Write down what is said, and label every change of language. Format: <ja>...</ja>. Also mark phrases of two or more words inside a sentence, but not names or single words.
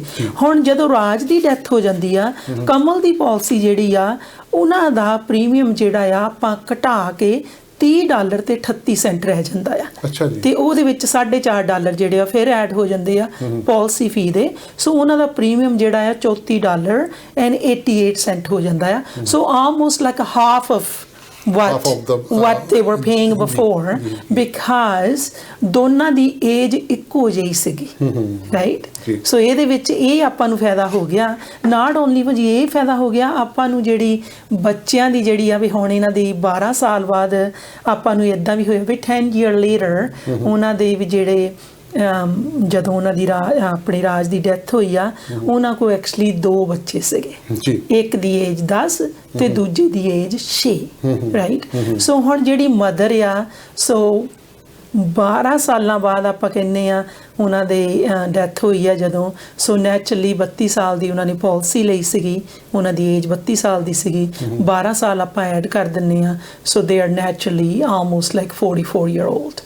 <pa>ਹੁਣ ਜਦੋਂ ਰਾਜ ਦੀ ਡੈਥ ਹੋ ਜਾਂਦੀ ਆ, ਕਮਲ ਦੀ ਪਾਲਿਸੀ ਜਿਹੜੀ ਆ ਉਹਨਾਂ ਦਾ ਪ੍ਰੀਮੀਅਮ ਜਿਹੜਾ ਆ ਆਪਾਂ ਘਟਾ ਕੇ $30 ਤੇ 38 ਸੈਂਟ ਰਹਿ ਜਾਂਦਾ ਆ, ਤੇ ਉਹਦੇ ਵਿੱਚ $4.5 ਜਿਹੜੇ ਆ ਫਿਰ ਐਡ ਹੋ ਜਾਂਦੇ ਆ ਪਾਲਿਸੀ ਫੀ ਦੇ। ਸੋ ਉਹਨਾਂ ਦਾ ਪ੍ਰੀਮੀਅਮ ਜਿਹੜਾ ਆ $34.88 ਹੋ ਜਾਂਦਾ ਆ।</pa> <en>So almost like half of what they were paying before, because</en> <pa>ਦੋਨਾਂ ਦੀ ਏਜ ਇੱਕੋ ਜਿਹੀ ਸੀਗੀ,</pa> <en>ਰਾਈਟ?</en> <pa>ਸੋ ਇਹਦੇ ਵਿੱਚ ਇਹ ਆਪਾਂ ਨੂੰ ਫਾਇਦਾ ਹੋ ਗਿਆ।</pa> <en>Not only</en> <pa>ਭਾਜੀ ਇਹ ਫਾਇਦਾ ਹੋ ਗਿਆ ਆਪਾਂ ਨੂੰ, ਜਿਹੜੀ ਬੱਚਿਆਂ ਦੀ ਜਿਹੜੀ ਆ ਵੀ ਹੁਣ ਇਹਨਾਂ ਦੀ 12 ਸਾਲ ਬਾਅਦ ਆਪਾਂ ਨੂੰ ਇੱਦਾਂ ਵੀ ਹੋਇਆ ਵੀ</pa> <en>10 year later</en> <pa>ਉਹਨਾਂ ਦੇ ਵੀ ਜਿਹੜੇ ਜਦੋਂ ਉਹਨਾਂ ਦੀ ਆਪਣੀ ਰਾਜ ਦੀ ਡੈਥ ਹੋਈ ਆ, ਉਹਨਾਂ ਕੋਲ ਐਕਚੁਅਲੀ 2 ਬੱਚੇ ਸੀਗੇ ਜੀ, ਇੱਕ ਦੀ ਏਜ 10 ਤੇ ਦੂਜੇ ਦੀ ਏਜ 6, ਰਾਈਟ। ਸੋ ਹੁਣ ਜਿਹੜੀ ਮਦਰ ਆ, ਸੋ 12 ਸਾਲਾਂ ਬਾਅਦ ਆਪਾਂ ਕਹਿੰਦੇ ਆ ਉਹਨਾਂ ਦੇ ਡੈਥ ਹੋਈ ਆ ਜਦੋਂ, ਸੋ ਨੈਚੁਰਲੀ 32 ਸਾਲ ਦੀ ਉਹਨਾਂ ਨੇ ਪਾਲਿਸੀ ਲਈ ਸੀਗੀ, ਉਹਨਾਂ ਦੀ ਏਜ 32 ਸਾਲ ਦੀ ਸੀਗੀ, 12 ਸਾਲ ਆਪਾਂ ਐਡ ਕਰ ਦਿੰਦੇ ਆ,</pa> <en>so they are naturally almost like 44 year old.</en>